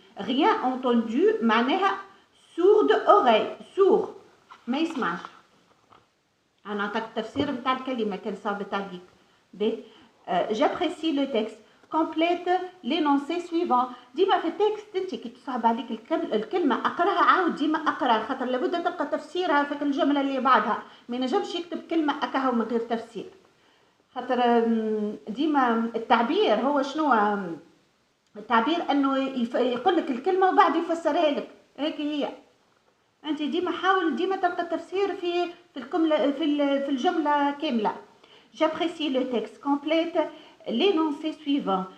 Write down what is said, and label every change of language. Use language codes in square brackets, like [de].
[fr] Rien entendu [ar] معناها [fr] sourde oreille، sourd [ar] ما يسمعش. أنا أعطيك التفسير بتاع الكلمة كان صعبت عليك. [fr] j'apprécie le texte. complète l'énoncé suivant. [ar] ديما في التكست انت كي تصعب عليك الكلمه اقراها عاود ديما اقراها، خاطر لابد تلقى تفسيرها في الجمله اللي بعدها. ما ينجمش يكتب كلمه اكاها من غير تفسير، خاطر ديما التعبير هو شنو؟ التعبير انه يقول لك الكلمه وبعد يفسرها لك. هيك هي انت ديما حاول ديما تلقى التفسير في الجمله في الجمله كامله. [fr] j'apprécie le texte. complète l'énoncé suivant.